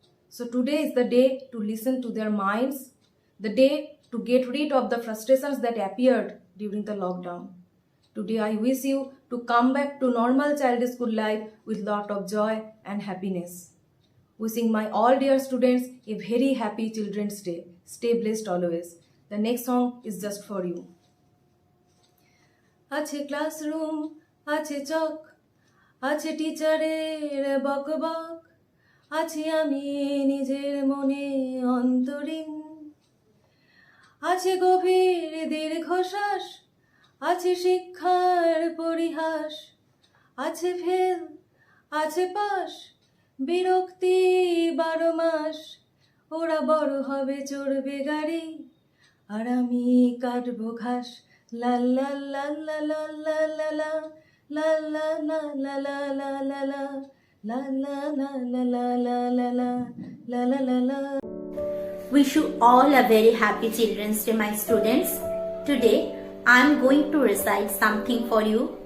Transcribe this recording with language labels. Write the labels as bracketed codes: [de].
[en] So today is the day to listen to their minds, the day to get rid of the frustrations that appeared during the lockdown. Today I wish you to come back to normal childish school life with lot of joy and happiness. Wishing my all dear students a very happy Children's Day. Stay blessed always. The next song is just for you. [bn] আছে classroom, আছে চক, আছে টিচারের বকবক, আছি আমি নিজের মনে অন্তরীণ, আছে গভীর দীর্ঘশ্বাস, আছে শিক্ষার পরিহাস, আছে ফেল, আছে পাস, বিরক্তি 12 মাস। ওরা বড় হবে, চড়বে গাড়ি, আর আমি কাটবো ঘাস। লা লা লা লা লা লা লা লা লা লা লা লা লা লা লা লা লা লা লা লা লা লা লা লা লা লা লা। [en] Wish you all a very happy Children's Day, my students. Today, I am going to recite something for you.